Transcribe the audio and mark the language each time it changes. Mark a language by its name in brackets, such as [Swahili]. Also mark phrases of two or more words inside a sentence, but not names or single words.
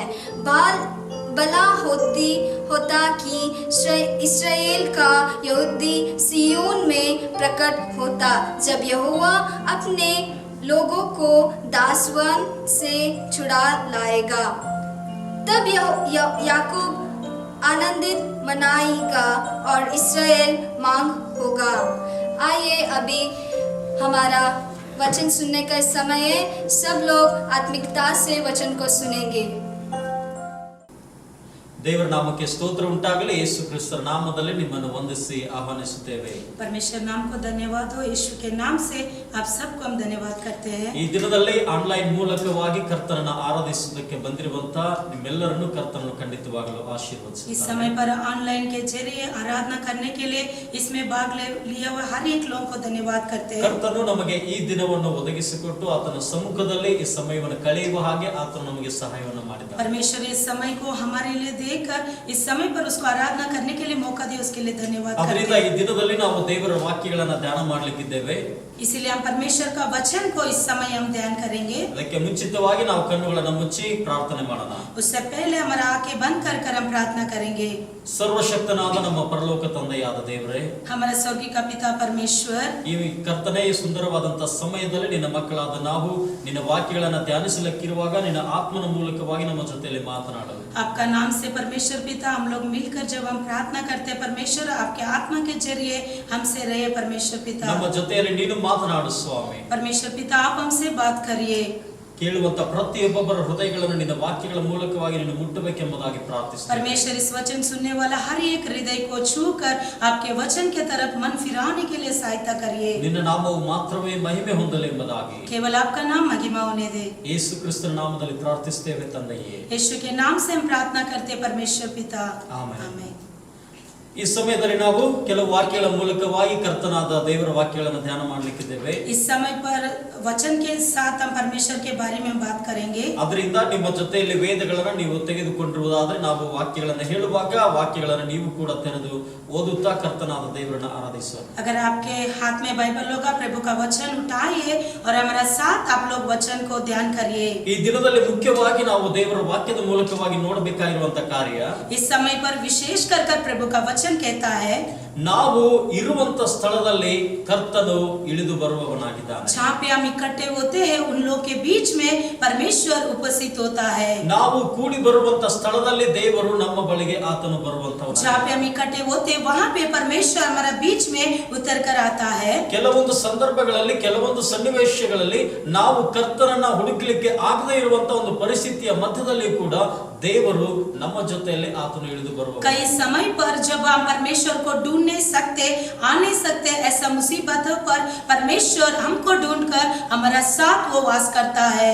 [Hindi] भला होता कि इस्राएल का यहूदी सिय्योन में प्रकट होता, जब यहोवा अपने लोगों को दासवन से छुड़ा लाएगा। तब याकूब आनंदित मनाएगा और इस्राएल मांग होगा। आइए अभी हमारा वचन सुनने का समय है। सब लोग आत्मिकता से वचन को सुनेंगे। [Kannada] ದೇವರ ನಾಮಕ್ಕೆ ಸ್ತೋತ್ರ ಉಂಟಾಗಲಿ। ಯೇಸು ಕ್ರಿಸ್ತರ ನಾಮದಲ್ಲಿ ನಿಮ್ಮನ್ನು ವಂದಿಸಿ ಆಹ್ವಾನಿಸುತ್ತೇವೆ। [Hindi] परमेश्वर नाम को धन्यवाद हो। यीशु के नाम से आप सबको हम धन्यवाद करते हैं। [Kannada] ಈ ದಿನದಲ್ಲಿ ಆನ್ಲೈನ್ ಮೂಲಕವಾಗಿ ಕರ್ತನನ್ನು ಆರಾಧಿಸುವುದಕ್ಕೆ ಬಂದಿರುವಂತ ನಿಮ್ಮೆಲ್ಲರನ್ನು ಕರ್ತನನ್ನು ಖಂಡಿತವಾಗಲು [Hindi] इस [Kannada] ಆಶೀರ್ವದಿಸುತ್ತಾನೆ। [Hindi] समय पर ऑनलाइन के जरिए आराधना करने के लिए इसमें भाग लिया हुआ हर एक लोगों को धन्यवाद करते हैं। [Kannada] ಕರ್ತನು ನಮಗೆ ಈ ದಿನವನ್ನು ಒದಗಿಸಿಕೊಟ್ಟು ಆತನ ಸಮ್ಮುಖದಲ್ಲಿ ಈ ಸಮಯವನ್ನು ಕಳೆಯುವ ಹಾಗೆ ಆತನು ನಮಗೆ ಸಹಾಯವನ್ನು ಮಾಡಿದ್ದಾನೆ। [Hindi] परमेश्वर इस समय को हमारे लिए देखकर इस समय पर उसको आराधना करने के लिए मौका दिया, उसके लिए धन्यवाद करते [Kannada] ಅದರಿಂದ [Hindi] हैं। [Kannada] ಈ ದಿನದಲ್ಲಿ ನಾವು ದೇವರ ವಾಕ್ಯಗಳನ್ನು ಧ್ಯಾನ ಮಾಡಲಿಕ್ಕಿದ್ದೇವೆ। [Hindi] इसीलिए हम परमेश्वर का वचन को इस समय हम ध्यान करेंगे। [Kannada] ಅದಕ್ಕೆ ಮುಂಚಿತವಾಗಿ ನಾವು ಕಣ್ಣುಗಳನ್ನು ಮುಚ್ಚಿ ಪ್ರಾರ್ಥನೆ ಮಾಡೋಣ। [Hindi] उससे पहले हमारा आंखें बंद कर हम प्रार्थना करेंगे। [Kannada] ಸರ್ವಶಕ್ತನಾದ ನಮ್ಮ ಪರಲೋಕ ತಂದೆಯಾದ ದೇವರೇ, [Hindi] हमारा स्वर्गीय का पिता परमेश्वर, [Kannada] ಈ ಕರ್ತನೇ ಈ ಸುಂದರವಾದಂತಹ ಸಮಯದಲ್ಲಿ ನಿನ್ನ ಮಕ್ಕಳಾದ ನಾವು ನಿನ್ನ ವಾಕ್ಯಗಳನ್ನು ಧ್ಯಾನಿಸಲಿಕ್ಕಿರುವಾಗ ನಿನ್ನ ಆತ್ಮನ ಮೂಲಕವಾಗಿ ನಮ್ಮ ಜೊತೆಯಲ್ಲಿ ಮಾತನಾಡು। [Hindi] आपका नाम से परमेश्वर पिता हम लोग मिलकर जब हम प्रार्थना करते हैं परमेश्वर, आपके आत्मा के जरिए हमसे रहे परमेश्वर पिता। [Kannada] ನಮ್ಮ ಜೊತೆಯಲ್ಲಿ ನೀನು ಮಾತನಾಡು ಸ್ವಾಮಿ। [Hindi] परमेश्वर पिता आप हमसे बात करिए। [Kannada] ಕೇಳುವಂತ ಪ್ರತಿಯೊಬ್ಬರ ಹೃದಯಗಳನ್ನು ನಿನ್ನ ವಾಕ್ಯಗಳ ಮೂಲಕವಾಗಿ ನೀನು ಮುಟ್ಟಬೇಕೆಂಬುದಾಗಿ ಪ್ರಾರ್ಥಿಸುತ್ತೇನೆ। [Hindi] परमेश्वर इस वचन सुनने वाला हर एक हृदय को छूकर आपके वचन के तरफ मन फिराने के लिए सहायता करिए। [Kannada] ನಿನ್ನ ನಾಮವು ಮಾತ್ರವೇ ಮಹಿಮೆ ಹೊಂದಲಿ ಎಂಬುದಾಗಿ [Hindi] केवल आपका नाम महिमा होने दे। [Kannada] ಯೇಸು ಕ್ರಿಸ್ತನ ನಾಮದಲ್ಲಿ ಪ್ರಾರ್ಥಿಸುತ್ತೇವೆ ತಂದೆಯೇ, [Hindi] यीशु के नाम से हम प्रार्थना करते हैं परमेश्वर पिता, [Kannada] ಆಮೆನ್। [Hindi] आमीन। [Kannada] ಈ ಸಮಯದಲ್ಲಿ ನಾವು ಕೆಲವು ವಾಕ್ಯಗಳ ಮೂಲಕವಾಗಿ ಕರ್ತನಾದ ದೇವರ ವಾಕ್ಯಗಳನ್ನು ಧ್ಯಾನ ಮಾಡಲಿಕ್ಕಿದ್ದೇವೆ। [Hindi] इस समय पर वचन के साथ हम परमेश्वर के बारे में बात करेंगे। [Kannada] ಅದರಿಂದ ನಿಮ್ಮ ಜೊತೆಯಲ್ಲಿ ವೇದಗಳನ್ನು ನೀವು ತೆಗೆದುಕೊಂಡಿರುವುದಾದ್ರೆ ನಾವು ವಾಕ್ಯಗಳನ್ನು ಹೇಳುವಾಗ ವಾಕ್ಯಗಳನ್ನು ನೀವು ಕೂಡ ತೆರೆದು ಓದುತ್ತಾ ಕರ್ತನಾದ ದೇವರನ್ನು ಆರಾಧಿಸೋಣ। [Hindi] अगर आपके हाथ में बाइबल होगा, प्रभु का वचन उठाइए और हमारा साथ आप लोग वचन को ध्यान करिए। [Kannada] ಈ ದಿನದಲ್ಲಿ ಮುಖ್ಯವಾಗಿ ನಾವು ದೇವರ ವಾಕ್ಯದ ಮೂಲಕವಾಗಿ ನೋಡಬೇಕಾಗಿರುವಂತ ಕಾರ್ಯ, [Hindi] इस समय पर विशेष कर प्रभु का वचन कहता है [Kannada] ನಾವು ಇರುವಂತ ಸ್ಥಳದಲ್ಲಿ ಕರ್ತನು ಇಳಿದು ಬರುವವನಾಗಿದ್ದಾನೆ। [Hindi] जहाँ पे हम इकट्ठे होते हैं उन लोग के बीच में परमेश्वर उपस्थित होता है। [Kannada] ನಾವು ಕೂಡಿ ಬರುವಂತ ಸ್ಥಳದಲ್ಲಿ ದೇವರು ನಮ್ಮ ಬಳಿಗೆ ಆತನು ಬರುವಂತವನು। [Hindi] जहाँ पे हम इकट्ठे होते हैं वहाँ पे परमेश्वर हमारा बीच में उतर कर आता है। [Kannada] ಕೆಲವೊಂದು ಸಂದರ್ಭಗಳಲ್ಲಿ ಕೆಲವೊಂದು ಸನ್ನಿವೇಶಗಳಲ್ಲಿ ನಾವು ಕರ್ತನನ್ನ ಹುಡುಕಲಿಕ್ಕೆ ಆಗದೇ ಇರುವಂತ ಒಂದು ಪರಿಸ್ಥಿತಿಯ ಮಧ್ಯದಲ್ಲಿ ಕೂಡ ದೇವರು ನಮ್ಮ ಜೊತೆಯಲ್ಲಿ ಆತನು ಇಳಿದು ಬರುವ। [Hindi] कई समय पर जब हम परमेश्वर को ढूंढ नहीं सकते, आ नहीं सकते, ऐसा मुसीबतों पर परमेश्वर हमको ढूंढकर हमारा साथ वो वास करता है।